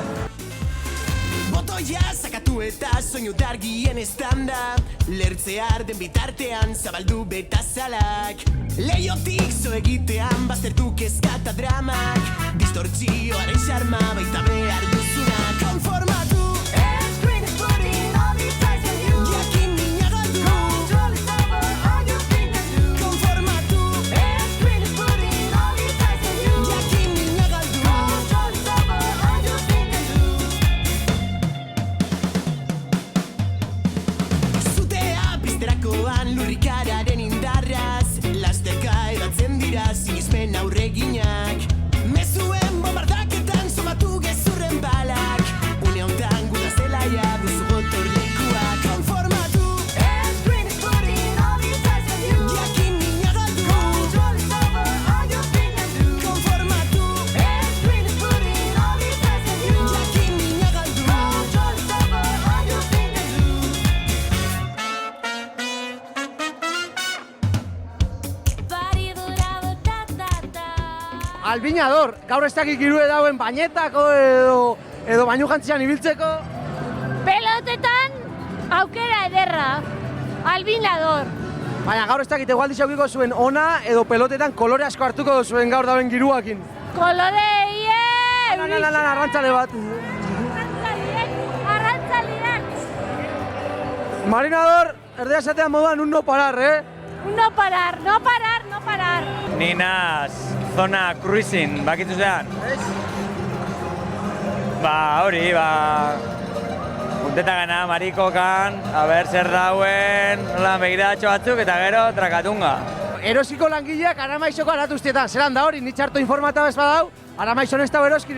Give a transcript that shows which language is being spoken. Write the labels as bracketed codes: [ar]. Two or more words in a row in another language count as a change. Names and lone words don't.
[eu] Botoia sakatu eta soinu dargien estanda lertzear den bitartean zabaldu betazalak Leiotik zo egitean baztertu kezka eta dramak Distortzioaren xarma baita behar duzuna [en] Konformatu Screen is putting all these eyes on you [eu] Jakin mina galdu [en] Control is over all you think I do Konformatu Screen is putting all these eyes on you [eu] Jakin mina galdu [en] Control is over all you think I do [eu] Zuterakoan lurrikararen indarraz Lasterka edatzen dira sinismen aurreginak Mezuen bombardaketan somatu gezurren balak Une hontan guda zelaia duzu gotorlekua [en] Konformatu Screen is putting all these eyes on you [eu] Jakin mina galdu [en] Control is over all you think I do Konformatu Screen is putting all these eyes on you [eu] Jakin mina galdu [en] Control is over all you think I do [eu] Albinador, gaur ez dakik irue dauen bainetako edo bainu jantzian ibiltzeko. Pelotetan aukera ederra, albinador. Baina gaur ez dakit egualdi xaukiko zuen ona edo pelotetan kolore asko hartuko zuen gaur dauen giruakin. Kolore, arrantzale bat. Arrantzaliak. Marinador, erdea esatean moduan [es] un no parar, Un no parar. [eu] Ni naz, zona cruising, bakitu zean. Hori, punteta gana marikokan, a ber zer dauen, nola begiratxo batzuk eta gero trakatunga. Erosiko langileak Aramaizoko aratuztietan, zelan da hori, nitxarto informata bez badau, Aramaizon ez da eroskirik.